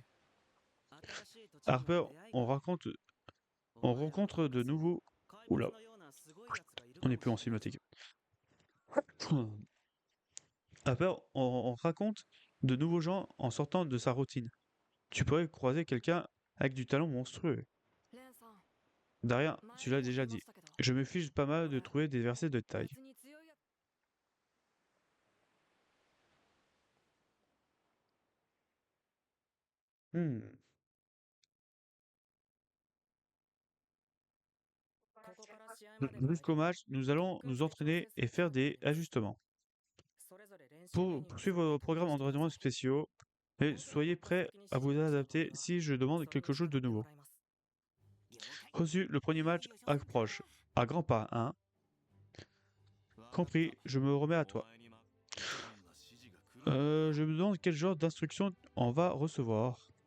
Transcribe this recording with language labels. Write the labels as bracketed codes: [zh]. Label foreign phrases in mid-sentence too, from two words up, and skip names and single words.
[fr] Harper, on rencontre de nouveaux... Oula, on n'est plus en cinématique. Harper, on raconte de nouveaux gens en sortant de sa routine. Tu pourrais croiser quelqu'un avec du talent monstrueux. [ja] レンさん、 [fr] Derrière, tu l'as déjà dit. Je me fiche pas mal de trouver des versets de taille. [ja] 別に強いやつ Hmm. ここから試合までの間 [fr] Jusqu'au match, nous allons nous entraîner et faire des ajustements. [ja] それぞれ練習メニュー [fr] Pour [ja] を [fr] poursuivre vos programmes d'entraînement spéciaux, et soyez prêts à vous adapter si je demande quelque chose de nouveau. Reçu, le premier match approche. À grands pas, hein? Compris, je me remets à toi. Je me demande quel genre d'instructions on va recevoir.